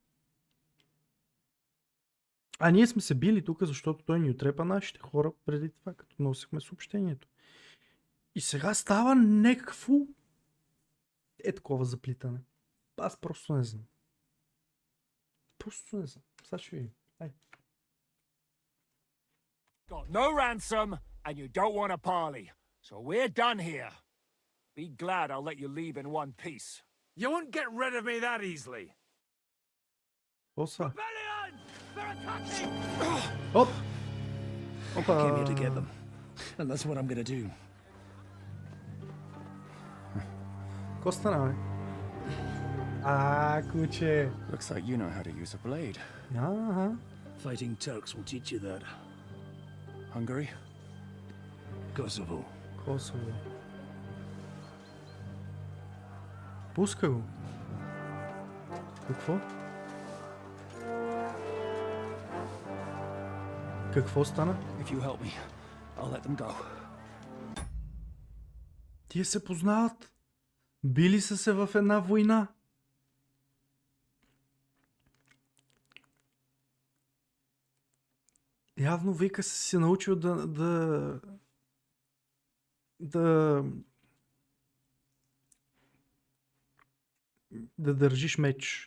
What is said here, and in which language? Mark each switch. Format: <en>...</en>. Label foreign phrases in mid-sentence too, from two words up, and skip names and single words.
<bg>А ние сме се били тук, защото той ни отрепа нашите хора преди това, като носихме съобщението. И сега става някакво такова заплитане. Аз просто не знам. Просто не знам. Сега ще видим.</bg> <en>Got no ransom, and you don't want a parley. So we're done here. Be glad I'll let you leave in one piece. You won't get rid of me that easily.</en> <bg>Оса.</bg> <en>Rebellion! They're attacking!</en> <bg>Оп!</bg> <en>I came here to get them. And that's what I'm gonna do.</en> <bg>Ко стана, бе? Куче.</bg> <en>Looks like you know how to use a blade.</en> <bg>Ага.</bg> <en>Fighting Turks will teach you that. Hungary? Kosovo.</en> <bg>Косово. Пуска го. Какво? Какво стана?</bg> <en>If you help me, I'll let them go.</en> <bg>Тие се познават. Били са се в една война. Явно вика си научил да държиш меч.</bg>